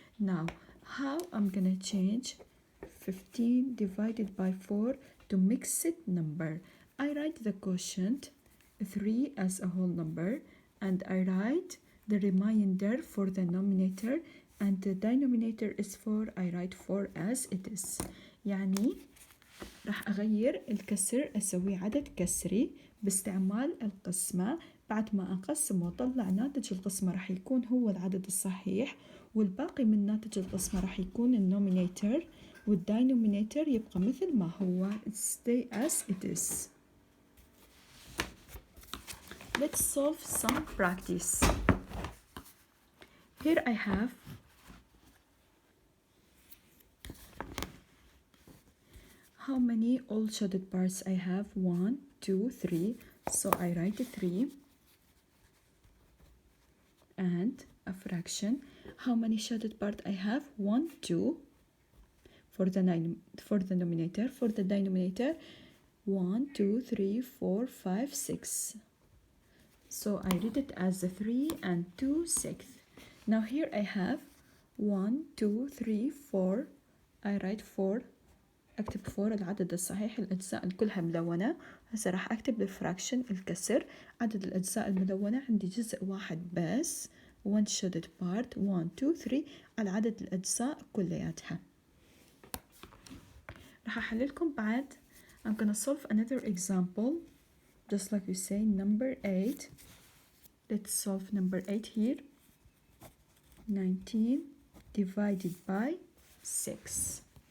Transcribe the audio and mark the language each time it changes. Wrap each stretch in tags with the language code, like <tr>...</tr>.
<en>Now how I'm gonna change 15 divided by 4 to mixed number? I write the quotient 3 as a whole number, and I write the remainder for the numerator, and the denominator is 4. I write 4 as it is.</en> <ar>يعني راح أغير الكسر أسوي عدد كسري باستعمال القسمة. بعد ما أقسم وأطلع ناتج القسمة راح يكون هو العدد الصحيح، والباقي من ناتج القسمة راح يكون النومينيتر، والدينومينيتر يبقى مثل ما هو.</ar> <en>Stay as it is. Let's solve some practice. Here I have how many all shaded parts I have? 1 2 3. So I write 3 and a fraction. How many shaded part I have? 1 2 for the numerator. For the denominator 1 2 3 4 5 6. So I read it as 3 and 2/6. Now here I have 1 2 3 4. I write 4</en> <ar>أكتب 4 العدد الصحيح، الأجزاء كلها ملونة. هسه راح أكتب الفراكشن الكسر. عدد الأجزاء الملونة عندي جزء واحد بس،</ar> <en>one shaded part</en> <ar>1 2 3 على عدد الأجزاء كلياتها. راح أحللكم بعد.</ar> <en>I'm gonna solve another example just like we say number 8. Let's solve number 8 here. 19 divided by 6.</en>